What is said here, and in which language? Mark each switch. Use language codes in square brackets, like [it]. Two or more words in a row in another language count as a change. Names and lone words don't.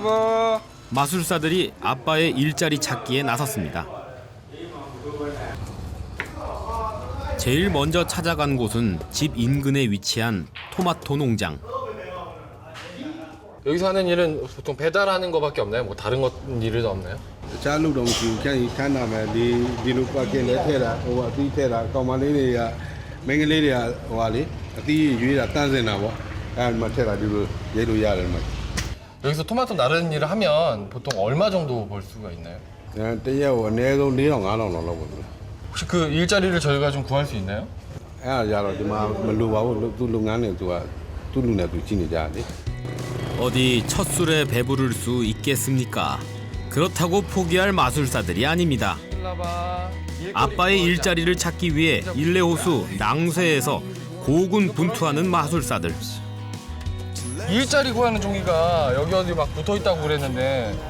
[ko] 마술사들이 아빠의 일자리 찾기에 나섰습니다. 제일 먼저 찾아간 곳은 집 인근에 위치한 토마토 농장. 여기서 하는 일은 보통 배달하는 거밖에 없나요? 뭐 다른 일은 없나요? [my] တခြားလူတော်မရှိဘူးခန်းနာမယ်ဒီလိုပတ်ကင်းလဲထဲတာဟိုအသီးထဲတာကောင်မလေးတွေကမိန်းကလေးတွေကဟိုဟာလေအသီးရွေးတာတန်းစင်တာပေါ့အဲဒီမှာထဲတာဒီလိုရိတ်လို့ရတယ်မှာ [ko] 여기서 토마토 나르는 일을 하면 보통 얼마 정도 벌 수가 있나요? [my] တရက်ကိုအနည်းဆုံး4,000 5,000လောက်လောက်ပေါ့ [ko] 혹시 그 일자리를 저희가 좀 구할 수 있나요? [my] အဲဒါကြတော့ဒီမှာမလိုပါဘူးသူ့လုပ်ငန်းနဲ့သူ့လူနဲ့သူကြည့်နေကြတယ် [ko] 어디 첫 술에 배부를 수 있겠습니까? 그렇다고 포기할 마술사들이 아닙니다. 아빠의 일자리를 찾기 위해 일레호수 낭쇠에서 고군분투하는 마술사들. 일자리 구하는 종이가 여기 어디 막 붙어 있다고 그랬는데